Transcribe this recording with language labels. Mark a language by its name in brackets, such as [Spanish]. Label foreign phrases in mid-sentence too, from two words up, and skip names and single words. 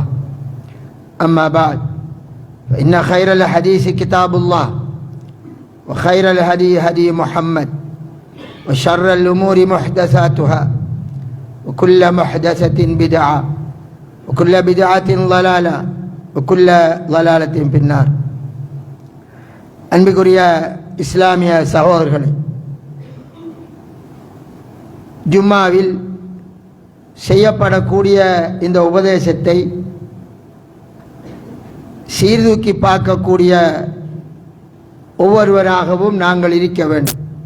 [Arabic] أما بعد فإن خير الحديث كتاب الله وخير الهدي هدي محمد وشر الأمور محدثاتها وكل محدثة بدعة وكل بدعة ضلالة وكل ضلالة في النار. [Tamil] அன்பிற்குரிய இஸ்லாமிய சகோதரர்களே, ஜும்மாவில் செய்யப்படக்கூடிய இந்த உபதேசத்தை சீர்தூக்கி பார்க்கக்கூடிய ஒவ்வொருவராகவும் நாங்கள் இருக்க வேண்டும்.